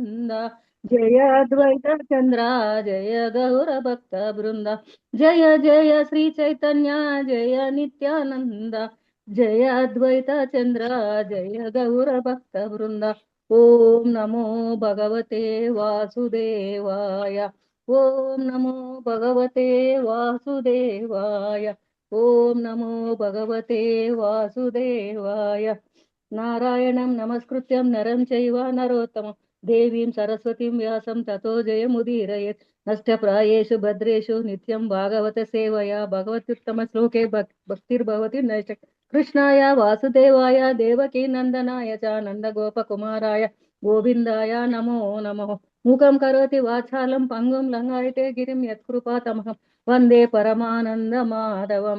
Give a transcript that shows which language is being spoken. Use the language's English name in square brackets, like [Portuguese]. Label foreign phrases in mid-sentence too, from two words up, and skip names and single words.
[Sanskrit] బృంద జయ అద్వైత చంద్ర జయ గౌర భక్త బృంద జయ జయ శ్రీ చైతన్య జయ నిత్యానంద జయ అద్వైత చంద్ర జయ గౌర భక్త బృంద ఓం నమో భగవతే వాసుదేవాయ ఓం నమో భగవతే వాసుదేవాయ ఓం నమో భగవతే వాసుదేవాయ నారాయణం నమస్కృత్యం నరం చైవ నరోత్తమం దేవీం సరస్వతీం వ్యాసం తతో జయముదీరయేత్ నష్టప్రాయేషు భద్రేషు నిత్యం భాగవత సేవయా భగవత్యుత్తమ శ్లోకే భక్తిర్భవతి నైష్ట కృష్ణాయ వాసుదేవాయ దేవకీ నందనాయ చ నందగోపకుమారాయ గోవిందాయ నమో నమః మూకం కరోతి వాచాలం పంగుం లంఘయతే గిరిం యత్కృపాతమహం వందే పరమానంద మాధవం.